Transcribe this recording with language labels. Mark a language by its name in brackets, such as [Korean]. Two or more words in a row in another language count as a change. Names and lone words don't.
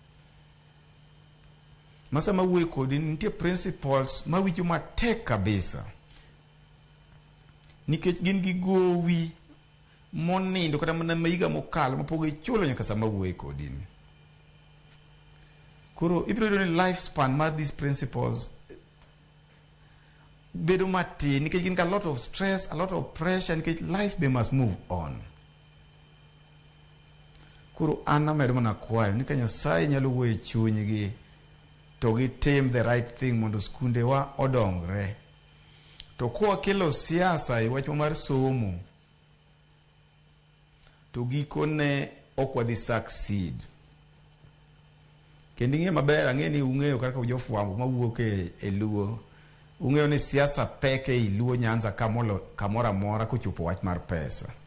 [Luo (Kenya and Tanzania)] Masa ma wuoyo kodi nitie principals ma winjo matek kabisa nikech gin gi gowi monindo kata mana maiga mokalo mapok gichulo nyaka sama wuoyo kodi. Koro ibiro yudo ni [English] life span [Luo (Kenya and Tanzania)] mar [English] these principals [Luo (Kenya and Tanzania)] bedo matin nikech gin ka [English] lot of stress, a lot of pressure [Luo (Kenya and Tanzania)] nikech [English] life be must move on. [Luo (Kenya and Tanzania)] Koro an amedo mana kwayo ni ka Nyasaye nyalo wuoyo e chunygi to gitim [English] the right thing [Luo (Kenya and Tanzania)] mondo skunde wa odongre. To kwa kelo siasa e wach mar somo to gikone ok wadhi succeed. Kendo ing'e maber, ang'e ni ung'eyo kaka jofwambo mawuok e luo, ung'eyo ni siasa peke e luo Nyanza kamoro amora kochopo wach mar pesa.